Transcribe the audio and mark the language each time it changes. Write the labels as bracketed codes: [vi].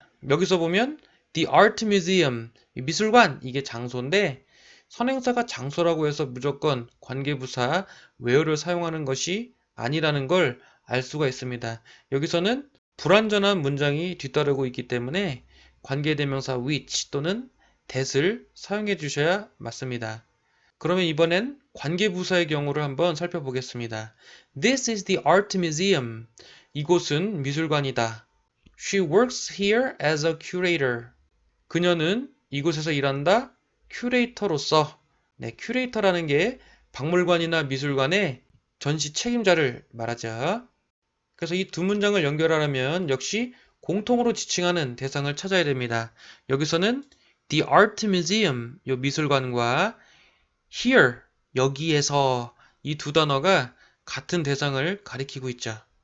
[ko] 여기서 보면 the art museum, 미술관 이게 장소인데 선행사가 장소라고 해서 무조건 관계부사 where를 사용하는 것이 아니라는 걸 알 수가 있습니다. 여기서는 불완전한 문장이 뒤따르고 있기 때문에 관계대명사 which 또는 that을 사용해 주셔야 맞습니다. 그러면 이번엔 관계부사의 경우를 한번 살펴보겠습니다. [en] This is the art museum. [ko] 이곳은 미술관이다. [en] She works here as a curator. [ko] 그녀는 이곳에서 일한다. 큐레이터로서. 네, 큐레이터라는 게 박물관이나 미술관의 전시 책임자를 말하죠. 그래서 이 두 문장을 연결하려면 역시 공통으로 지칭하는 대상을 찾아야 됩니다. 여기서는 the art museum, 요 미술관과 here, 여기에서 이 두 단어가 같은 대상을 가리키고 있죠.